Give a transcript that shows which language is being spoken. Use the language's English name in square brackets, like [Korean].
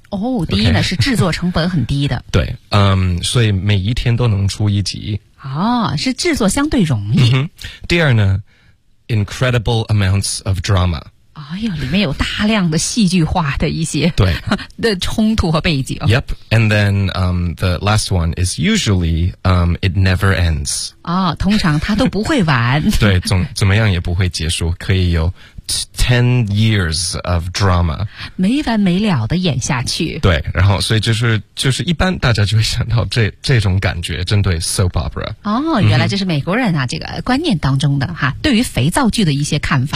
[Chinese] 哦、oh, okay. 第一呢是制作成本很低的对所以每一天都能出一集哦、oh, 是制作相对容易、 [English] mm-hmm. [Chinese] 第二呢 [English] incredible amounts of drama [Chinese] 哎呀里面有大量的戏剧化的一些对的冲突和背景 [English] yep and then the last one is usually it never ends [Chinese] 哦、oh, 通常它都不会完对怎么样也不会结束可以有 [English] 10 years of drama [Chinese] 没完没了的演下去对然后所以就是一般大家就会想到这种感觉针对 soap opera 哦原来这是美国人啊、嗯、这个观念当中的哈对于肥皂剧的一些看法